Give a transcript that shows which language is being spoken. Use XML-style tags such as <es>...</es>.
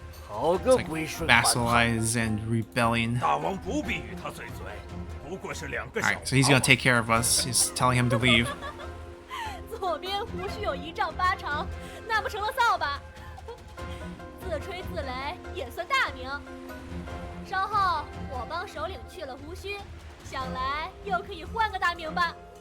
<en>It's like vassalize and rebellion.</en> <zh>大王不必与他嘴嘴，不过是两个小。</zh> <en>Alright, so he's gonna take care of us. He's telling him to leave.</en> <zh>左边胡须有1丈8长，那不成了扫把？自吹自擂也算大名。稍后我帮首领去了胡须，想来又可以换个大名吧。</zh>